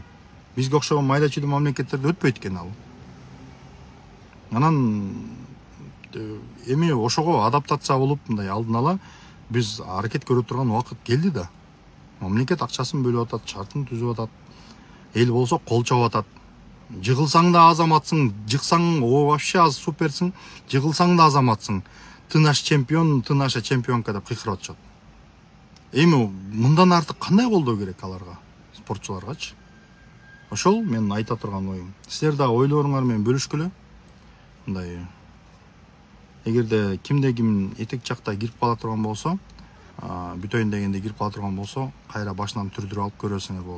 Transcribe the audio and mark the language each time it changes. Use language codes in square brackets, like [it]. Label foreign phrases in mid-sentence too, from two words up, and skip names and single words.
[ky] Бизге окшогон майда чүйдө мамлекеттерде өтпөйт экен ал. Анан эми ошого адаптация болуп, мындай алдын ала биз аракет көрө турган убакыт келди да. Мамлекет акчасын бөлүп атат, шартын түзүп атат. Эл болсо кол чабып атат. Жыгылсаң да азаматсың, жыксаң вообще аз суперсиң, жыгылсаң да азаматсың. [ru] Ты наш чемпион, ты наша чемпионка [ky] деп кыйкырып атышат. Эми мындан артык кандай колдоо керек аларга, спортчуларгачы? Ошол менин айта турган оюм. Силер да ойлоруңар менен бөлүшкүлө. Мындай эгерде кимде ким этек жакта кирип кала турган болсо, бүтөйүн дегенде кирип кала турган болсо, кайра башынан түрдүрүп алып көрөсүңөр болот.